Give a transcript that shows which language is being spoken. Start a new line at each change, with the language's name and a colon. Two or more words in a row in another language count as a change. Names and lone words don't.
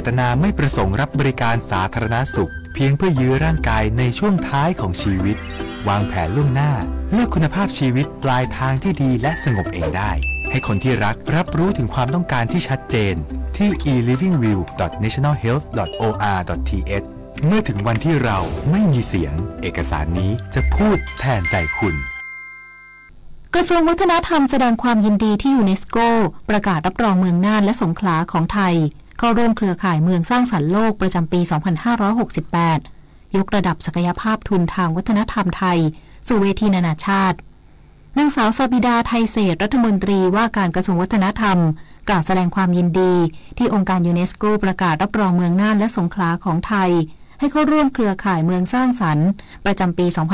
Thai: ตนาไม่ประสงค์รับบริการสาธารณสุขเพียงเพื่อยื้อร่างกายในช่วงท้ายของชีวิตวางแผนล่วงหน้าเลือกคุณภาพชีวิตปลายทางที่ดีและสงบเองได้ให้คนที่รักรับรู้ถึงความต้องการที่ชัดเจนที่ e-livingwill.nationalhealth.or.th เมื่อถึงวันที่เราไม่มีเสียงเอกสารนี้จะพูดแทนใจคุณ กระทรวงวัฒนธรรมแสดงความยินดีที่ยูเนสโกประกาศรับรองเมืองน่านและสงขลาของไทยเข้าร่วมเครือข่ายเมืองสร้างสรรค์โลกประจำปี 2568 ยกระดับศักยภาพทุนทางวัฒนธรรมไทยสู่เวทีนานาชาตินางสาวสบิดาไทยเศรษฐ์รัฐมนตรีว่าการกระทรวงวัฒนธรรมกล่าวแสดงความยินดีที่องค์การยูเนสโกประกาศรับรองเมืองน่านและสงขลาของไทยให้เข้าร่วมเครือข่ายเมืองสร้างสรรค์ประจำปี